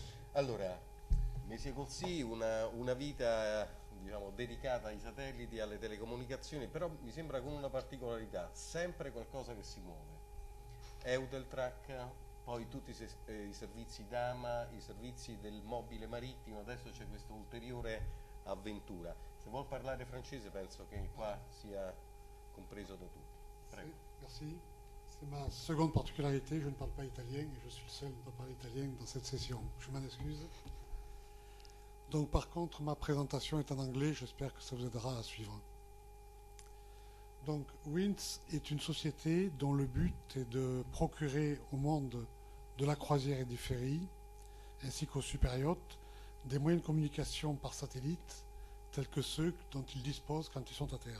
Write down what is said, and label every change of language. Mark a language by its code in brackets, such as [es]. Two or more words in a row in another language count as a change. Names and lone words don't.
[it] Allora, Mesi Così, una vita diciamo, dedicata ai satelliti, alle telecomunicazioni, però mi sembra con una particolarità, sempre qualcosa che si muove. Euteltrack, poi tutti i servizi d'AMA, i servizi del mobile marittimo, adesso c'è questa ulteriore avventura. Se vuol parlare francese penso che qua sia compreso da tutti. Prego. [fr] Merci. C'est ma seconde particularité. Je ne parle pas italien et je suis le seul à ne pas parler italien dans cette session. Je m'en excuse. Donc, par contre, ma présentation est en anglais. J'espère que ça vous aidera à suivre. Donc, Winds est une société dont le but est de procurer au monde de la croisière et des ferries, ainsi qu'aux superyachts, des moyens de communication par satellite, tels que ceux dont ils disposent quand ils sont à terre.